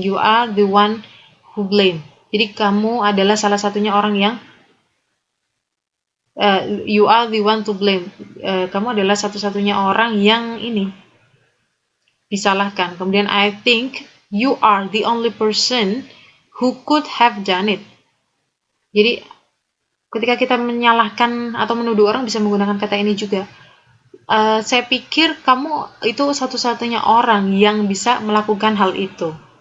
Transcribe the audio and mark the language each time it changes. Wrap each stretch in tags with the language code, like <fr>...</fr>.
<en>You are the one who blame.</en> <id>Jadi kamu adalah salah satunya orang yang</id> <en>you are the one to blame.</en> <id>Kamu adalah satu-satunya orang yang disalahkan. Kemudian</id> <en>I think you are the only person who could have done it.</en> <id>Jadi ketika kita menyalahkan atau menuduh orang bisa menggunakan kata ini juga. Saya pikir kamu itu satu-satunya orang yang bisa melakukan hal itu.</id>